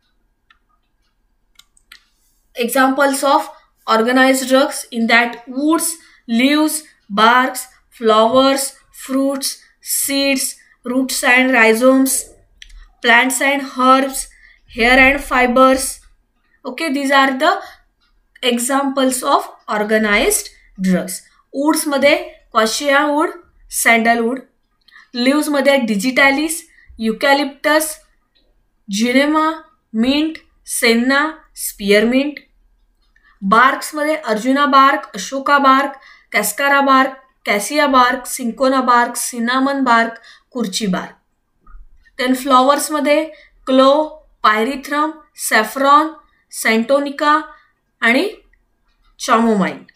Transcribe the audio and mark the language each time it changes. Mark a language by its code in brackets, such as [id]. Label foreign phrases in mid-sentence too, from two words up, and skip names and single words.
[en] Examples of organized drugs in that woods, leaves, barks, flowers, fruits, seeds, roots and rhizomes, plants and herbs, hair and fibers. Okay, these are the examples of organized drugs. Woods मध्ये quassia wood, sandalwood. Leaves मध्ये digitalis, eucalyptus, junema, mint, senna, spearmint. Barks मध्ये Arjuna bark, Ashoka bark, Cascara bark, Cassia bark, Cinchona bark, Cinnamon bark, Kurchi bark. then flowers मध्ये clove, pyrethrum, saffron, santonica आणि चामोमाईल.